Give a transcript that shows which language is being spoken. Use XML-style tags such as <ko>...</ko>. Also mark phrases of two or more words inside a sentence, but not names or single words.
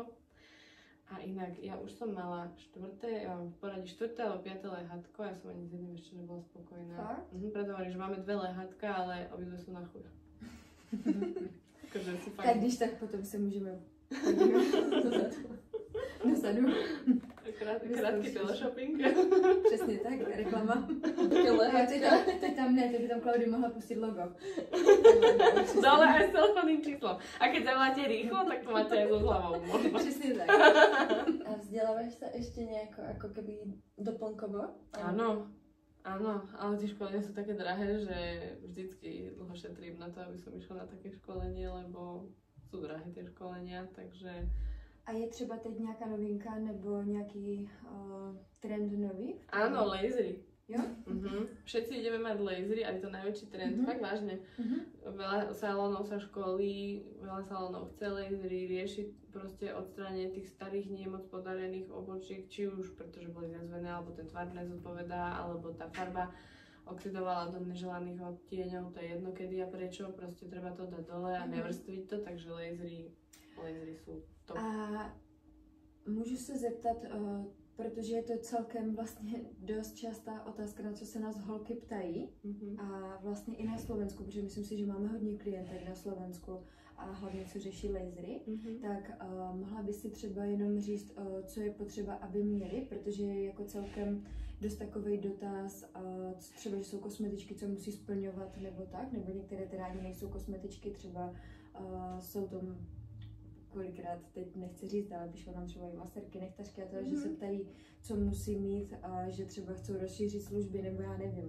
<sk>A inak, ja už som mala ja mám v poradí 4. alebo 5. lehátko, ja som ani s jedným ešte nebola spokojná. Preto hovorím, že máme 2 lehátka, ale obidve sú na chuť.</sk> <cs>Tak když tak potom se můžeme dozadu. Krátký teleshopping. Přesně tak, reklama. Teď tam ne, teď by tam Klaudia mohla pustit logo.</cs> <sk>Dole aj s telefónnym číslom. A keď zavoláte rýchlo, tak to máte aj so zľavou.</sk> <cs>Přesně tak.</cs> <sk>A vzdelávaš sa ešte nejako ako keby doplnkovo? Áno, ale tie školenia sú také drahé, že vždycky dlho šetrím na to, aby som išla na také školenie, lebo sú drahé tie školenia, takže...</sk> <cs>A je třeba teď nějaká novinka nebo nějaký trend nový?</cs> <sk>Áno, lasery.</sk> <cs>Jo?</cs> <sk>Všetci ideme mať lasery a je to najväčší trend, fakt vážne. Veľa salónov sa školí, veľa salónov chce lasery, riešiť proste odstránenie tých starých nemoc podarených obočiek, či už pretože boli zjazvené, alebo ten tvar nezodpovedá, alebo tá farba oxidovala do neželaných odtieňov, to je jedno kedy a prečo, proste treba to dať dole a nevrstviť to, takže lasery sú top.</sk> <cs>A můžu se zeptat, protože je to celkem vlastně dost častá otázka, na co se nás holky ptají a vlastně i na Slovensku, protože myslím si, že máme hodně klientek na Slovensku a hlavně co řeší lasery, tak mohla by si třeba jenom říct, co je potřeba, aby měli, protože je jako celkem dost takovej dotaz, třeba, že jsou kosmetičky, co musí splňovat nebo tak, nebo některé teda ani nejsou kosmetičky, třeba jsou tam kolikrát, teď nechci říct, ale píšou nám třeba i maserky, nechtařky a to, že se ptají, co musí mít, že třeba chcou rozšířit služby, nebo já nevím.</cs>